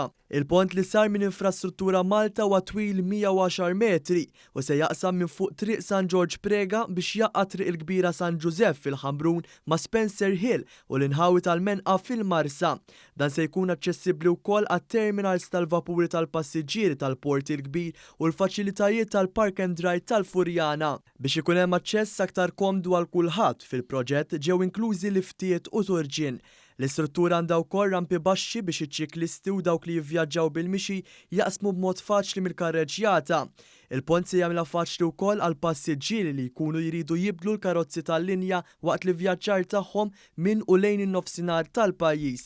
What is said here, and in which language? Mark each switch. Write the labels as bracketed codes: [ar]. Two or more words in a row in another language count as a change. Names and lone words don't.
[mt] Il-pont li sar minn infrastruttura Malta huwa twil 110 metri u se jaqsam minn fuq triq San George Prega biex jaqqa' triq il-kbira San Giuseppe fil-Ħamrun ma' Spencer Hill u l-inħawi tal-Menqa fil-Marsa. Dan se jkun aċċessibbli wkoll għat-terminals tal-vapuri tal-passiġġieri tal-port il-kbir u l-faċilitajiet tal-Park and Ride tal-Furjana. Biex ikun hemm aċċess aktar komdu għal kulħadd fil-proġett ġew inklużi liftijiet u turġien. L-istruttura għandha wkoll rampi baxxi biex iċ-ċiklisti u dawk li jivvjaġġaw bil-mixi jaqsmu b'mod faċli mill-karreġġjata. Il-pont se jagħmilha faċli wkoll għal passiġġieri li jkunu jridu jibdlu l-karozzi tal-linja waqt li vjaġġar tagħhom minn u lejn in-nofsinhar tal-pajjiż.